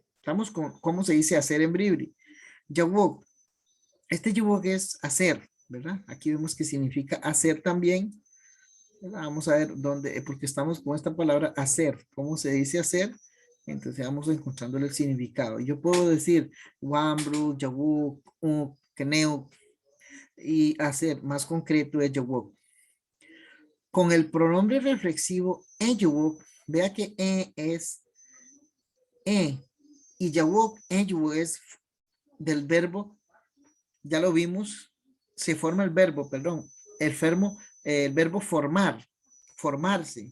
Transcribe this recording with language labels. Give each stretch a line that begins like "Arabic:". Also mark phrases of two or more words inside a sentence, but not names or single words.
Spanish: Estamos con cómo se dice hacer en Bribri. Yawok. Este yawok es hacer, ¿verdad? Aquí vemos que significa hacer también. Vamos a ver dónde, porque estamos con esta palabra hacer. ¿Cómo se dice hacer? Entonces vamos encontrándole el significado. Yo puedo decir
Bribri: wambru, yawok, keneu,
Spanish: y hacer más concreto es yawok. Con el pronombre reflexivo yawok, vea que es y yawok, es del verbo, ya lo vimos, se forma el verbo, perdón, el verbo formar, formarse.